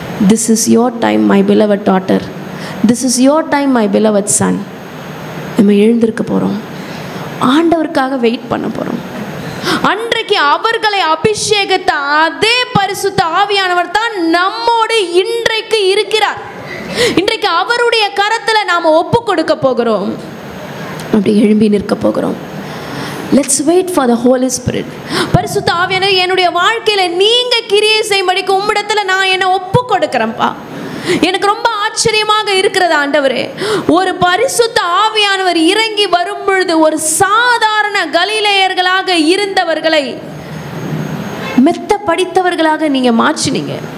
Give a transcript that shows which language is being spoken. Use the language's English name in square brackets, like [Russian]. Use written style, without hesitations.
[English] This is your time, my beloved daughter. This is your time, my beloved son. [Tamil] நம்ம எழுந்திருக்க போகிறோம். ஆண்டவருக்காக wait பண்ண போகிறோம். அன்றைக்கு அவர்களை அபிஷேகத்த அதே பரிசுத்த ஆவியானவர் தான் நம்மோடு இன்றைக்கு இருக்கிறார். இன்றைக்கு அவருடைய கரத்தில் நாம் ஒப்பு கொடுக்க போகிறோம். அப்படி எழும்பி நிற்க போகிறோம். [English] Let's wait for the Holy Spirit. [Tamil] பரிசுத்த ஆவியானவர் என்னுடைய வாழ்க்கையில் நீங்கள் கிரியை செய்யும்படிக்கு உம்மிடத்தில் நான் என்னை ஒப்பு கொடுக்குறேன்ப்பா. எனக்கு ரொம்ப ஆச்சரியமாக இருக்கிறது ஆண்டவரே, ஒரு பரிசுத்த ஆவியானவர் இறங்கி வரும் பொழுது ஒரு சாதாரண கலிலேயர்களாக இருந்தவர்களை மெத்த படித்தவர்களாக நீங்க மாற்றினீங்க.